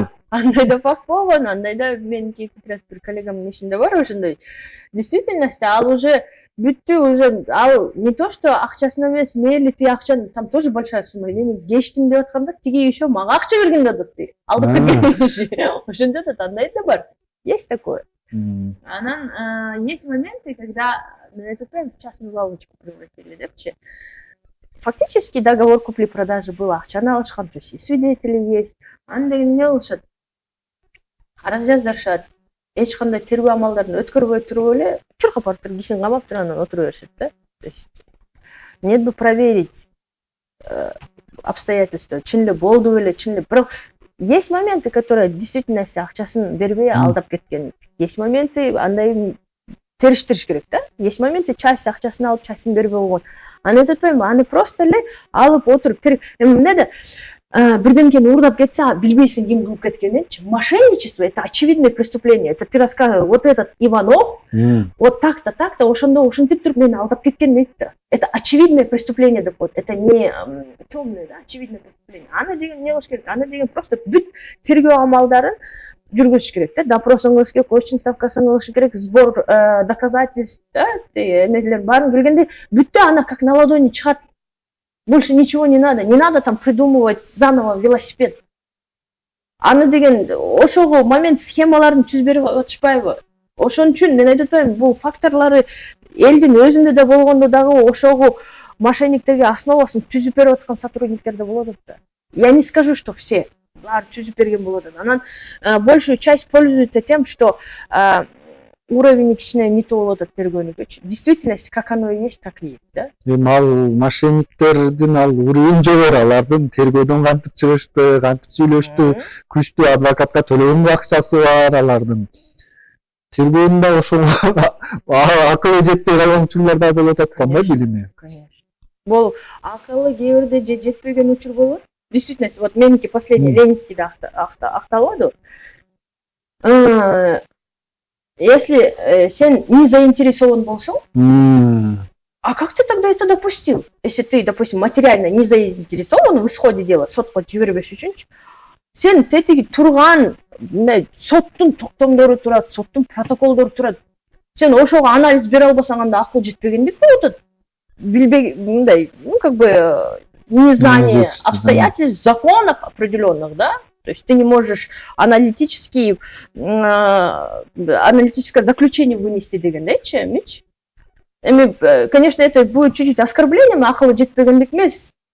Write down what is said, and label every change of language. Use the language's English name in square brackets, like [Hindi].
[Kyrgyz] Андай да факт болгон, андай да менин бир коллегамдын ишинде бар ошондой. Действительности ал уже бүттү, уже ал [Russian] не то что [Kyrgyz] акчасын эмес, мейли тиги акчаны, [Russian] там тоже большая сумма. [Kyrgyz] Мен кечтим деп атканда, тиги еще мага акча берген да деп. Алдап кеткен. Ошондо да андай да бар. [Russian] Есть такое. Анан есть моменты, когда этот прям в частную лавочку превратили, [Kyrgyz] депчи. [Russian] Фактически договор купли-продажи был, [Kyrgyz] акчаны алышкан, [Russian] то есть и свидетели есть. [Kyrgyz] Аны деген эмне кылышат? Карыз жаздырышат. Эч кандай тергөө амалдарын өткөрбөй туруп эле чуркап барып туруп кишини камап туруп анан отура беришет да. [Russian] То есть нет бы проверить обстоятельства, [Kyrgyz] чын эле болду беле, чын эле. Бирок [Russian] есть моменты, которые действительно [Kyrgyz] акчасын бербей алдап кеткен. [Russian] Есть моменты, [Kyrgyz] андай териштириш керек да. Есть моменты, часть акчасын алып, частын бербей койгон. Аны этпейм, аны просто эле алып отуруп эмне да бирдемкени уурдап кетсе, билбейсиң ким кылып кеткенинчи. [Russian] Мошенничество — это очевидное преступление. Это ты рассказываешь, вот этот Иванов, вот так-то, [Kyrgyz] ошондо ушинтип туруп мени алдап кеткен дейт да. [Russian] Это очевидное преступление [Kyrgyz] деп коет. [Russian] Это не темное, да, очевидное преступление. [Kyrgyz] Аны деген не кылыш керек? Аны деген просто бүт тергөө амалдарын жүргүзүш керек да. Допросын кылыш керек, очень ставкасын кылыш керек, [Russian] сбор доказательств, [Kyrgyz] да, эмелер баарын келгенде бүттү ана [Russian] как на ладони [Kyrgyz] чыгат. [Russian] Больше ничего не надо. Не надо там придумывать заново велосипед. [Kyrgyz] Аны деген ошого момент схемаларын түзүп берип атышпайбы? Ошон үчүн мен айтып атпаймынбы, бул факторлору элдин өзүндө да болгондо дагы ошого мошенниктерге основасын түзүп берип аткан сотрудниктер да болот да. [Russian] Я не скажу, что все. [Kyrgyz] Баары түзүп берген болот. [Russian] Анан большую часть пользуется тем, что уровень [Kyrgyz] кичине мито болот тергөөнүкчү. [Russian] Действительность как оно и есть, так и есть, да? [Kyrgyz] Ал мошенниктердин ал уровень жогору, алардын тергөөдөн кантип чыгышты, кантип сүйлөштү, күчтүү адвокатка төлөгөн акчасы бар алардын. Тергөөндө ошол акылы жетпей калган учурлар да болуп аткан да, билими. [Russian] Конечно. [Kyrgyz] Бул акылы кээ бирде жетпеген учур болот. Действительно, вот меники последний Ленинскийде акталады. [Russian] Если сен не заинтересован болсоң, а как ты тогда это допустил? Если ты, допустим, материально не заинтересован в исходе дела, [Kyrgyz] сотко жибербеш үчүнчү, сен тетиги турган соттун токтомдору турат, соттун протоколдору турат. Сен ошого анализ бере албасаң, анда акыл жетпегендик болуп атат. Билбей, мындай, [Russian] как бы незнание обстоятельств, законов определенных, да? То есть ты не можешь аналитическое заключение вынести [Kyrgyz] дегендечи, [Russian] мич. Конечно, это будет чуть-чуть оскорблением, [Kyrgyz] акылы жетпегендик эмес.